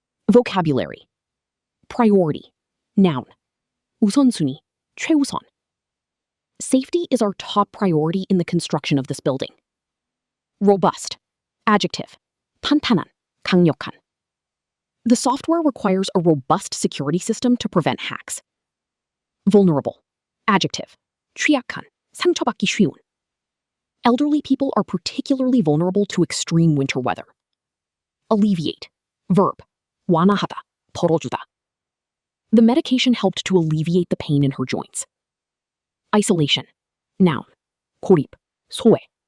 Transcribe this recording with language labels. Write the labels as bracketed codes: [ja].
[en] Vocabulary. Priority. Noun. [ko] 우선순위, 최우선. [en] Safety is our top priority in the construction of this building. Robust. Adjective. [ko] 탄탄한, 강력한. [en] The software requires a robust security system to prevent hacks. Vulnerable. Adjective. [ko] 취약한, 상처받기 쉬운. [en] Elderly people are particularly vulnerable to extreme winter weather. Alleviate. Verb. [ko] 완화하다. 덜어주다. [en] The medication helped to alleviate the pain in her joints. Isolation. Noun. [ko] 고립. 소외.